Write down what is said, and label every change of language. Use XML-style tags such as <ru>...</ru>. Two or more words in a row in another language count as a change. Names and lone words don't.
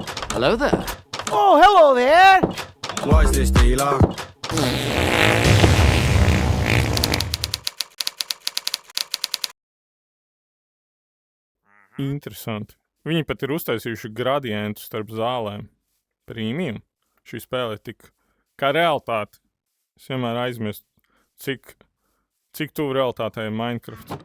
<en>Hello there. Oh, hello there! What is this, dealer?</en> <lv>Interesanti. Viņi pat ir uztaisījuši gradientu starp zālēm. Premium. Šī spēle ir tik kā realitāte. Es vienmēr aizmirstu, cik tuvu realitātei ir Minecraft.</lv>